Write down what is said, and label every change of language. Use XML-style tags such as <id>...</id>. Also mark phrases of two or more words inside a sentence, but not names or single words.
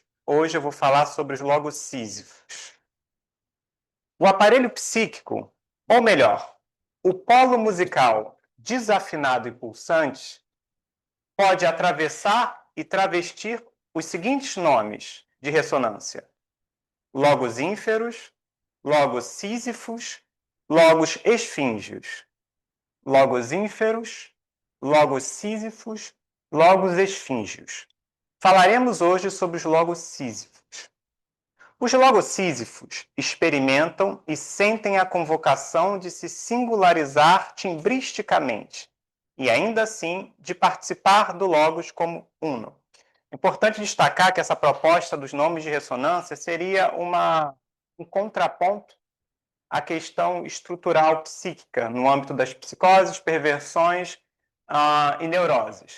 <pt>Hoje eu vou falar sobre os logos sísifos. O aparelho psíquico, ou melhor, o polo musical desafinado e pulsante, pode atravessar e travestir os seguintes nomes de ressonância: logos ínferos, logos sísifos, logos esfíngios. Logos ínferos, logos sísifos, logos esfíngios. Falaremos hoje sobre os logos sísifos. Os logos sísifos experimentam e sentem a convocação de se singularizar timbristicamente e, ainda assim, de participar do logos como uno. É importante destacar que essa proposta dos nomes de ressonância seria um contraponto à questão estrutural psíquica no âmbito das psicoses, perversões e neuroses.</pt>